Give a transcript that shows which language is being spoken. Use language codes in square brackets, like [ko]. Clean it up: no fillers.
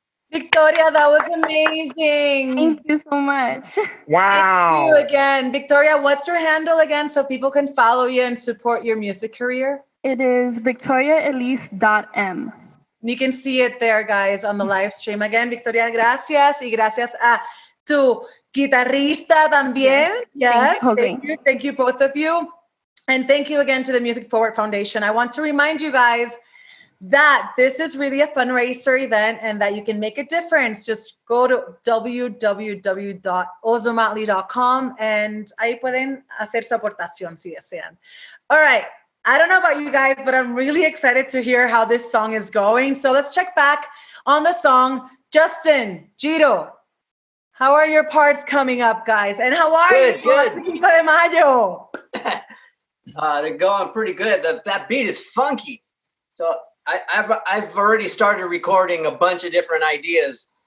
[en] Victoria, that was amazing. Thank you so much. Wow. Thank you again. Victoria, what's your handle again so people can follow you and support your music career? It is victoriaelise.m. You can see it there, guys, on the live stream. Again, Victoria, gracias. [es] Y gracias a tu guitarrista también. [en] Yes. Thank you, both of you. And thank you again to the Music Forward Foundation. I want to remind you guys that this is really a fundraiser event and that you can make a difference. Just go to www.ozomatli.com and [es] ahí pueden hacer su aportación si desean. [en] All right. I don't know about you guys, but I'm really excited to hear how this song is going. So let's check back on the song. Justin, Giro, how are your parts coming up, guys? And how are you? Good. Cinco de Mayo. They're going pretty good. That beat is funky. So I've already started recording a bunch of different ideas.